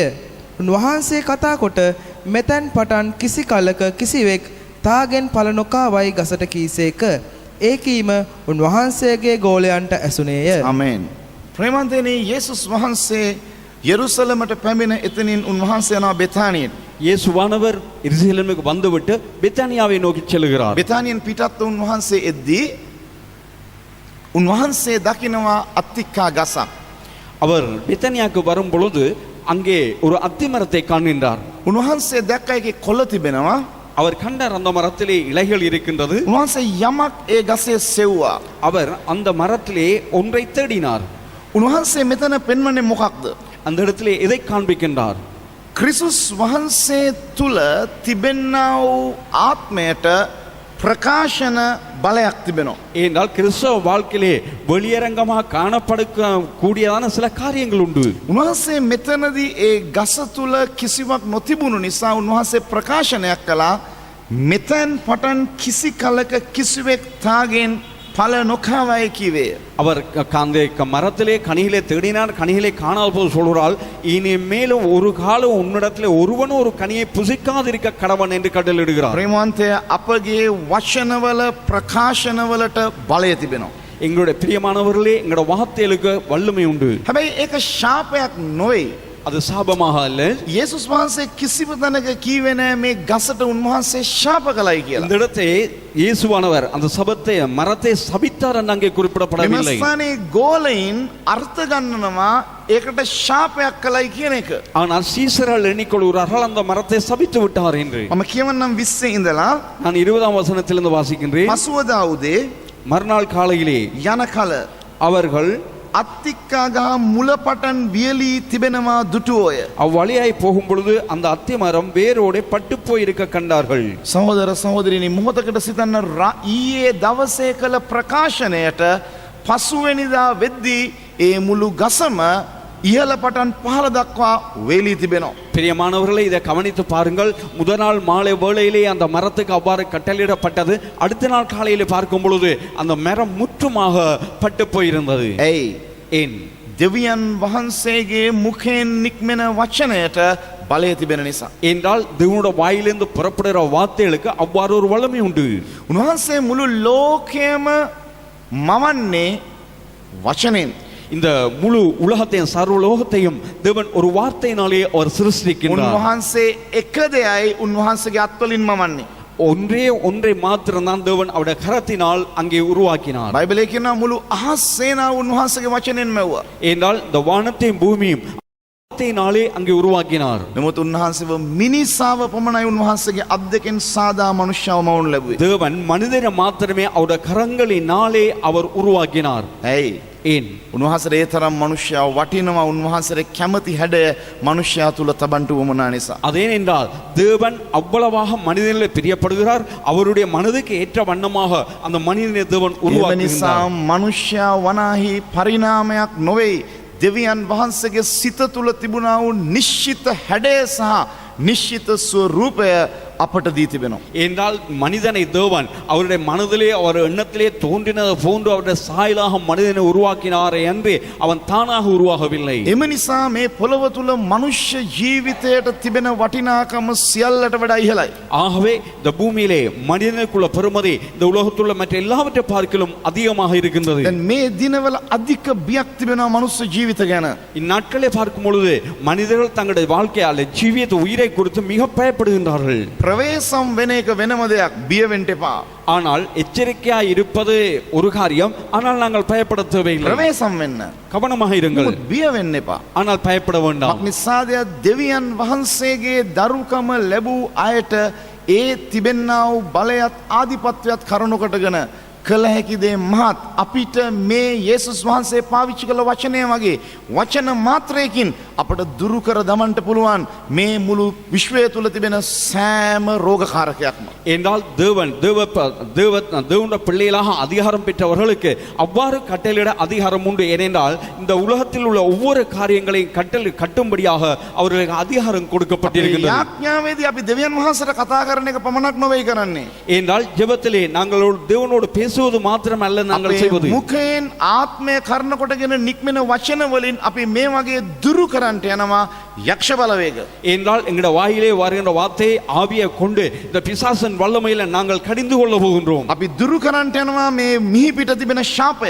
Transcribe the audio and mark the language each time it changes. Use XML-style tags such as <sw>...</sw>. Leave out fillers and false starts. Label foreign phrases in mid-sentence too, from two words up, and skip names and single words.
<si>උන්වහන්සේ කතා කොට මෙතැන් පටන් කිසි කලක කිසිවෙක් තාගෙන් පළ නොකාවයි ගසට කීසේක. ඒ කීම උන්වහන්සේගේ ගෝලයන්ට ඇසුනේය. ආමෙන්. ප්‍රේමන්තනේ යේසුස් වහන්සේ යෙරුසලමට පැමිණ එතනින් උන්වහන්සේ යනවා බෙතානියට.</si> <ta>இயேசுவானவர் எருசலேமுக்கு வந்துவிட்டு பெத்தானியாவை நோக்கி செல்கிறார்.</ta> <si>බෙතානියෙන් පිටත් උන්වහන්සේ එද්දී උන්වහන්සේ දකිනවා අත්තික්කා ගසක්.</si> <ta>அவர் பெத்தானியாவுக்கு வரும் பொழுது அங்கே ஒரு அத்தி மரத்தை காண்கின்றார்.</ta> <si>උන්වහන්සේ දැක්ක එකේ කොළ තිබෙනවා.</si> <ta>அவர் கண்டார் அந்த மரத்திலே இலைகள் இருக்கின்றது.</ta> <si>උන්වහන්සේ යමක් ඒ ගසේ සෙව්වා.</si> <ta>அவர் அந்த மரத்திலே ஒன்றை தேடினார்.</ta> <si>උන්වහන්සේ මෙතන පෙන්වන්නේ මොකක්ද?</si> <ta>அந்த இடத்திலே எதை காண்பிக்கின்றார்?</ta> <si>ක්‍රිස්තුස් වහන්සේ තුල තිබෙනා වූ ආත්මයට ප්‍රකාශන බලයක් තිබෙනවා.</si> <ta>ஏனென்றால் கிறிஸ்தவ வாழ்க்கையிலே வெளியரங்கமாக காணப்படக்கூடியதான சில காரியங்கள் உண்டு.</ta> <si>උන්වහන්සේ මෙතනදී ඒ ගස තුල කිසිවක් නොතිබුණු නිසා උන්වහන්සේ ප්‍රකාශනයක් කළා මෙතෙන් පටන් කිසි කලක කිසිවෙක් තාගෙන් පල නොකාවයි කිවේ.</si> <ta>அவர் அந்த மரத்திலே கனிகளை தேடினார், கனிகளை காணாத போது சொல்கிறாள், இனி மேலும் ஒரு காலம் உன்னிடத்திலே ஒருவனும் ஒரு கனியை புசிக்காதிருக்க கடவன் என்று கட்டளையிடுகிறார்.</ta> <si>ප්‍රේමවන්තය අපගේ වචනවල ප්‍රකාශනවලට බලය තිබෙනවා.</si> <ta>எங்களுடைய பிரியமானவர்களே, எங்களுடைய வார்த்தைகளுக்கு வல்லமை உண்டு.</ta> <si>හැබැයි ඒක ශාපයක් නොවේ.</si> <ta>அது சாபமாக அல்ல.</ta> <si>යේසුස් වහන්සේ කිසිම තැනක කීවේ නැහැ මේ ගසට උන්වහන්සේ ශාප කළයි කියලා.</si> <ta>இந்த இடத்தை இயேசுவானவர் அந்த சபத்தை மரத்தை சபித்தார் என்று அங்கே குறிப்பிடப்படவில்லை.</ta> <si>මෙමස්ථානයේ ගෝලයින් අර්ථ ගන්නනවා ඒකට ශාපයක් කළයි කියන එක.</si> <ta>ஆனால் சீசர்கள் எண்ணிக்கொள்கிறார்கள் அந்த மரத்தை சபித்து விட்டார் என்று.</ta> <si>මම කියවන්නම් 20 ඉඳලා</si> <ta>நான் 20ஆம் வசனத்திலிருந்து வாசிக்கின்றேன்.</ta> <si>පසුවදා උදේ</si> <ta>மறுநாள் காலையிலே</ta> <si>යන කල</si> <ta>அவர்கள்</ta> <si>අත්තික්කාගහ මුලපටන් වියලී තිබෙනවා දුටුවෝය.</si> <ta>அவ்வழியாய் போகும் பொழுது அந்த அத்தி மரம் வேரோടെ பட்டு போயிருக்க கண்டார்கள்.</ta> <si>සහෝදර සහෝදරිනි මොහොතකට සිතන්න ඊයේ දවසේ කළ ප්‍රකාශනයට පසුවෙනිදා වෙද්දී ඒ මුළු ගසම ඉහළ පටන් පහළ දක්වා වේලී තිබෙනවා.</si> <ta>பிரியமானவர்களே, இதை கவனித்து பாருங்கள். முதல் நாள் மாலை வேளையிலே அந்த மரத்துக்கு அவ்வாறு கட்டளையிடப்பட்டது. அடுத்த நாள் காலையிலே பார்க்கும் பொழுது அந்த மரம் முற்றுமாக பட்டு போயிருந்தது.</ta> <si>ඇයි?</si> <ta>ஏன்?</ta> <si>දෙවියන් වහන්සේගේ මුඛයෙන් නික්මෙන වචනයට බලය තිබෙන නිසා.</si> <ta>என்றால் தேவனுடைய வாயிலிருந்து புறப்படுகிற வார்த்தைகளுக்கு அவ்வாறு ஒரு வல்லமை உண்டு.</ta> <si>උන්වහන්සේ මුළු ලෝකයම මවන්නේ වචනයෙන්.</si> <ta>இந்த முழு உலகத்தையும் சர்வலோகத்தையும் தேவன் ஒரு வார்த்தையினாலே அவர் சிருஷ்டிக்கின்றார்.</ta> <si>උන්වහන්සේ එක දෙයයි උන්වහන්සේගේ අත්වලින් මවන්නේ.</si> <ta>ஒன்றை மாத்திரம்தான் தேவன் அவருடைய கரத்தினால் அங்கே உருவாக்கினார்.</ta> <si>බයිබලයේ කියනවා මුළු අහස් සේනාව උන්වහන්සේගේ වචනෙන් මැව්වා.</si> <ta>என்றால் இந்த வானத்தையும் பூமியும் வார்த்தையினாலே அங்கே உருவாக்கினார்.</ta> <si>නමුත් උන්වහන්සේව මිනිසාව පමණයි උන්වහන්සේගේ අත් දෙකෙන් සාදා මනුෂ්‍යව මවුන් ලැබුවේ.</si> <ta>தேவன் மனிதரை மாத்திரமே அவருடைய கரங்களினாலே அவர் உருவாக்கினார்.</ta> <si>ඇයි?</si> <ta>ஏன்?</ta> <si>උන්වහන්සේ ඒ තරම් මනුෂ්‍යව වටිනවා. උන්වහන්සේට කැමති හැඩය මනුෂ්‍යයා තුල තබන්ට උවමනා නිසා.</si> <ta>அதேனென்றால் தேவன் அவ்வளவாக மனிதனில் பிரியப்படுகிறார். அவருடைய மனதுக்கு ஏற்ற வண்ணமாக அந்த மனிதனை தேவன்</ta> <si>ඒ නිසා</si> <ta>உருவாக்கினார்.</ta> <si>මනුෂ්‍යයා වනාහි පරිණාමයක් නොවේ. දෙවියන් වහන්සේගේ සිත තුල තිබුණා වූ නිශ්චිත හැඩය සහ නිශ්චිත ස්වරූපය අපට දී තිබෙනවා.</si> <ta>என்றால் மனிதனை தேவன் அவருடைய மனதிலே அவர் எண்ணத்திலே தோன்றினது போன்று அவருடைய சாயலாக மனிதனை உருவாக்கினாரே என்று அவன் தானாக உருவாகவில்லை.</ta> <si>එම නිසා මේ පොළව තුල මනුෂ්‍ය ජීවිතයට තිබෙන වටිනාකම සියල්ලට වඩා ඉහළයි.</si> <ta>ஆகவே இந்த பூமியிலே மனிதனுக்குள்ள பெருமதி இந்த உலகத்துள்ள மற்ற எல்லாவற்றை பார்க்கிலும் அதிகமாக இருக்கின்றது.</ta> <si>දැන් මේ දිනවල අධික බියක් තිබෙනවා මනුෂ්‍ය ජීවිත ගැන.</si> <ta>இந்நாட்களே பார்க்கும் பொழுது மனிதர்கள் தங்களுடைய வாழ்க்கையால் ஜீவியத்தை உயிரை குறித்து மிக பயப்படுகின்றார்கள்.</ta> <si>ප්‍රවේශම් වෙන එක වෙනම දෙයක්. බිය වෙන්න එපා.</si> <ta>ஆனால் எச்சரிக்கையாய் இருப்பது ஒரு காரியம். ஆனால் நாங்கள் பயப்பட தேவையில்லை.</ta> <si>ප්‍රවේශම් වෙන්න.</si> <ta>கவனமாக இருங்கள்.</ta> <si>නමුත් බිය වෙන්න එපා.</si> <ta>ஆனால் பயப்பட வேண்டாம்.</ta> <si>මක්නිසාද දෙවියන් වහන්සේගේ දරුකම ලැබූ අයට ඒ තිබෙන්නා වූ බලයත් ආධිපත්‍යයත් කරුණකටගෙන කළ හැකි දේ මහත්. අපිට මේ යේසුස් වහන්සේ පාවිච්චි කළ වචනය වගේ වචන මාත්‍රයකින් අපට දුරු කර දමන්නට පුළුවන් මේ මුළු විශ්වය තුල තිබෙන සෑම රෝගකාරකයක්ම.</si> <ta>என்றால் தேவனுடைய பிள்ளைகளாக அதிகாரம் பெற்றவர்களுக்கு அவ்வாறு கட்டளையிட அதிகாரம் உண்டு. ஏனென்றால் இந்த உலகத்தில் உள்ள ஒவ்வொரு காரியங்களையும் கட்டும்படியாக அவர்களுக்கு அதிகாரம் கொடுக்கப்பட்டிருக்கிறது.</ta> <si>යාඥාවේදී අපි දෙවියන් වහන්සේට කතා කරන එක පමණක් නොවේ කරන්නේ.</si> <ta>என்றால் ஜெபத்திலே நாங்கள் தேவனோடு பேசுவது மாத்திரமல்ல நாங்கள்</ta> <si>අපේ</si> <ta>செய்வது.</ta> <si>මුඛයෙන් ආත්මය කරන කොටගෙන නික්මෙන වචන වලින් අපි මේ වගේ දුරු කරන්නට යනවා යක්ෂ බලවේග.</si> <ta>என்றால் எங்களுடைய வாயிலே வருகின்ற வார்த்தையை ஆவியை கொண்டு இந்த பிசாசின் வல்லமையில நாங்கள் கடிந்து கொள்ள போகின்றோம்.</ta> <si>අපි දුරු කරන්නට යනවා මේ මිහි පිට තිබෙන ශාපය.</si>